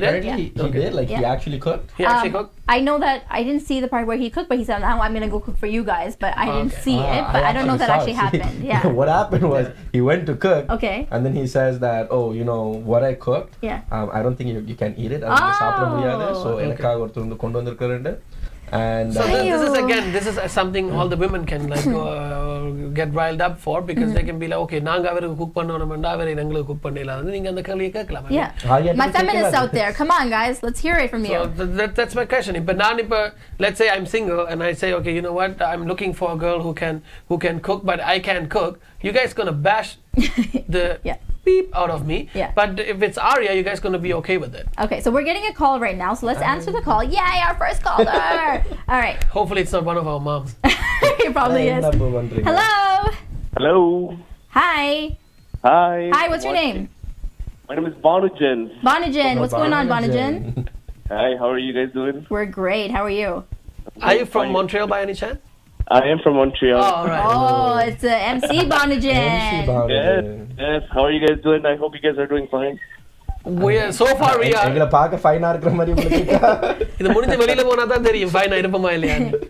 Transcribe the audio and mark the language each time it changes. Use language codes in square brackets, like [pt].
[en] did. Like he actually cooked. He actually cooked. I know that I didn't see the part where he cooked, but he said, "Now I'm gonna go cook for you guys." But I didn't see it. But I don't know if that actually happened. Yeah. What happened was he went to cook. Okay. And then he says that, oh, you know what I cooked. Yeah. I don't think you can eat it. [ta] சாப்பிட முடியாது. So எனக்காக ஒருத்தர் வந்து கொண்டு வந்திருக்காருன்னு. [en] And so this is something all the women can like get riled up for, because they can be like, okay, [ta] நாங்க அவருக்கு cook பண்ணனும்டா அவரே எங்களுக்கு குக் பண்ணல அது நீங்க அந்த கேள்வியை கேட்கலாம். [en] Yeah. My feminists out there, come on guys, let's hear it from you. So that's my question. If let's say I'm single and I say, okay, you know what, I'm looking for a girl who can cook but I can't cook. You guys going to bash the beep out of me. Yeah. But if it's Arya, you guys going to be okay with it. Okay, so we're getting a call right now, so let's answer the call. Yay, our first caller. All right. Hopefully it's not one of our moms. It probably is. Hello. Hello. Hi. Hi, what's your name? My name is Banujan. What's going on, Banujan? Hi, how are you guys doing? We're great. How are you? Are you from Montreal by any chance? I am from Montreal. Oh, right. Oh, it's MC Banujan. Yes. How are you guys doing? I hope you guys are doing fine. So far we are. [ta] எங்களை பார்க்க ஃபைனா இருக்கிற மாதிரி உங்களுக்கு இது முடிஞ்சு வெளியில போனா தான் தெரியும் ஃபைனா இருப்பமா இல்லையான்னு.